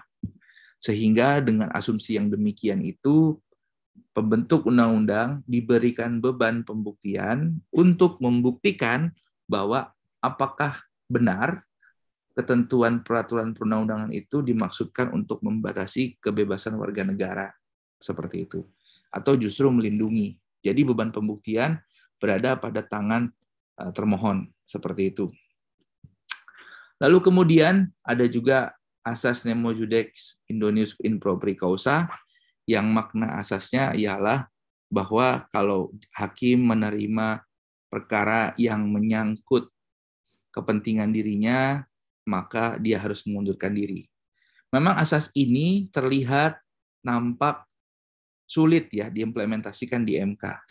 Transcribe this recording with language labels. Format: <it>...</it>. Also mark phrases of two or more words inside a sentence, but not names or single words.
<id>Sehingga dengan asumsi yang demikian itu, pembentuk undang-undang diberikan beban pembuktian untuk membuktikan bahwa apakah benar ketentuan peraturan perundang-undangan itu dimaksudkan untuk membatasi kebebasan warga negara, seperti itu, atau justru melindungi. Jadi beban pembuktian berada pada tangan termohon, seperti itu. Lalu kemudian ada juga asas</id> <la>nemo judex indonius in propria causa,</la> <id>yang makna asasnya ialah bahwa kalau hakim menerima perkara yang menyangkut kepentingan dirinya, maka dia harus mengundurkan diri. Memang asas ini terlihat nampak sulit ya diimplementasikan di MK.</id>